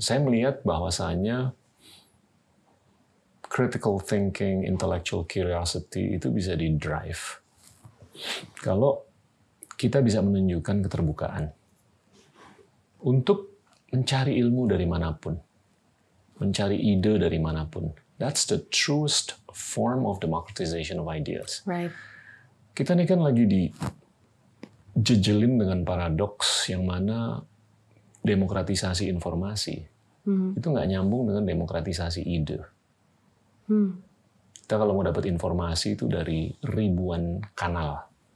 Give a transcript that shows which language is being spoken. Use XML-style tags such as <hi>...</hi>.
<id>Saya melihat bahwasanya critical thinking, intellectual curiosity itu bisa di-drive kalau kita bisa menunjukkan keterbukaan untuk mencari ilmu dari manapun, mencari ide dari manapun.</id> <en>That's the truest form of democratization of ideas.</en> <id>Kita ini kan lagi dijejelin dengan paradoks yang mana demokratisasi informasi itu nggak nyambung dengan demokratisasi ide. Kita kalau mau dapat informasi itu dari ribuan kanal.</id>